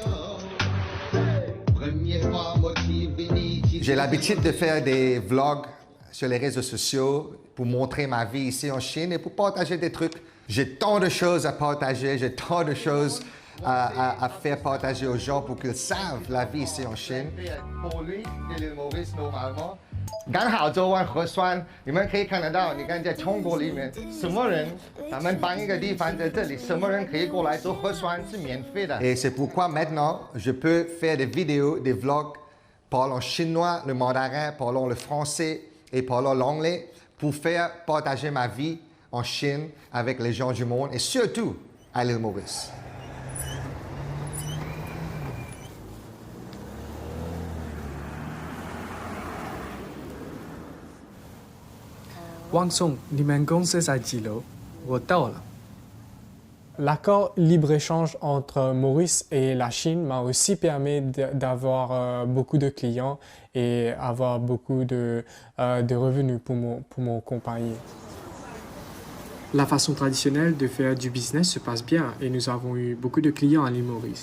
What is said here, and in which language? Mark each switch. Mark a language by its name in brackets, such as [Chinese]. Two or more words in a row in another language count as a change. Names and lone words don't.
[French] J'ai l'habitude de faire des vlogs sur les réseaux sociaux pour montrer ma vie ici en Chine et pour partager des trucs. J'ai tant de choses à partager, j'ai tant de choses à faire partager aux gens pour qu'ils savent la vie ici en Chine. Pour lui, l'île Maurice, normalement, [Chinese] 刚好做完核酸，你们可以看得到，你看在中国里面，什么人，咱们搬一个地方在这里，什么人可以过来做核酸是免费的。 [French] Et c'est pourquoi maintenant, je peux faire des vidéos, des vlogs parlant chinois, le mandarin, parlant le français et parlant l'anglais pour faire partager ma vie en Chine avec les gens du monde et surtout à l'île Maurice. [Chinese] Wang Song, 你们公司在几楼？我到了。 [French] L'accord libre-échange entre Maurice et la Chine m'a aussi permis d'avoir beaucoup de clients et avoir beaucoup de revenus pour mon compagnie. La façon traditionnelle de faire du business se passe bien et nous avons eu beaucoup de clients à l'île Maurice.